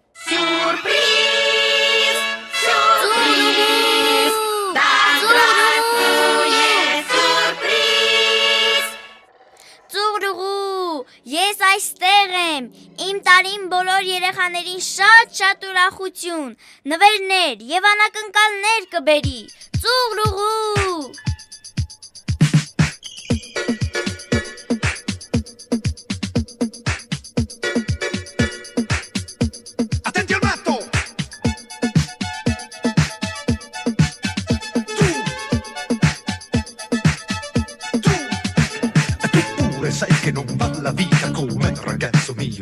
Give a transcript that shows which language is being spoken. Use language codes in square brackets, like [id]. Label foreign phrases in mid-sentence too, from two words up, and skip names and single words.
[hy] Ես այստեղ եմ, իմ տարին բոլոր երեխաներին շատ ուրախություն, նվերներ և անակնկալներ կբերի, ծուղրուղու։ [it] Attenti al matto! Sai che non va la vita come ragazzo mio.